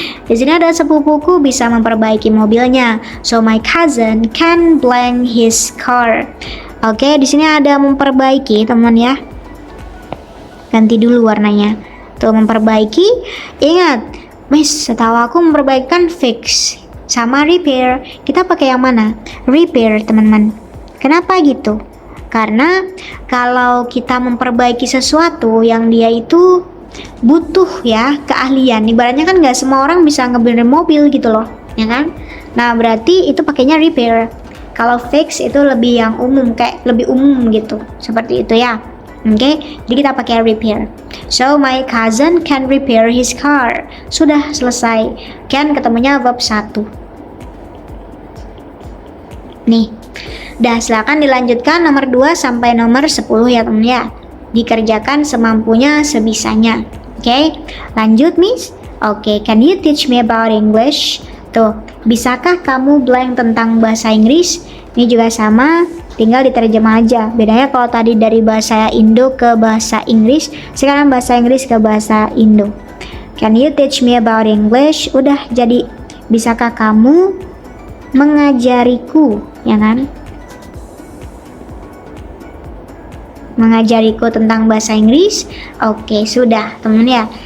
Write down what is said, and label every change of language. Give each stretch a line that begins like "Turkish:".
Indonesian: Di sini ada sepupuku bisa memperbaiki mobilnya.
English: So my cousin can blank his car.
Indonesian: Oke, di sini ada memperbaiki, teman ya. Ganti dulu warnanya. Tuh memperbaiki. Ingat, Miss, setahu aku memperbaikan fix sama repair. Kita pakai yang mana? Repair, teman-teman. Kenapa gitu? Karena kalau kita memperbaiki sesuatu yang dia itu butuh ya keahlian. Ibaratnya kan nggak semua orang bisa ngebenerin mobil gitu loh, ya kan? Nah berarti itu pakainya repair. Kalau fix itu lebih yang umum, kayak lebih umum gitu. Seperti itu ya. Oke, jadi kita pakai repair.
English: So my cousin can repair his car.
Indonesian: Sudah selesai. Can ketemunya verb 1. Nih. Dah, silakan dilanjutkan nomor 2 sampai nomor 10 ya teman ya. Dikerjakan semampunya, sebisanya. Oke, lanjut Miss.
English: Oke, can you teach me about English?
Indonesian: Tuh, bisakah kamu blank tentang bahasa Inggris? Ini juga sama, tinggal diterjemah aja. Bedanya kalau tadi dari bahasa Indo ke bahasa Inggris, sekarang bahasa Inggris ke bahasa Indo.
English: Can you teach me about English?
Indonesian: Udah jadi, bisakah kamu mengajariku, ya kan? Mengajariku tentang bahasa Inggris. Oke, sudah teman ya.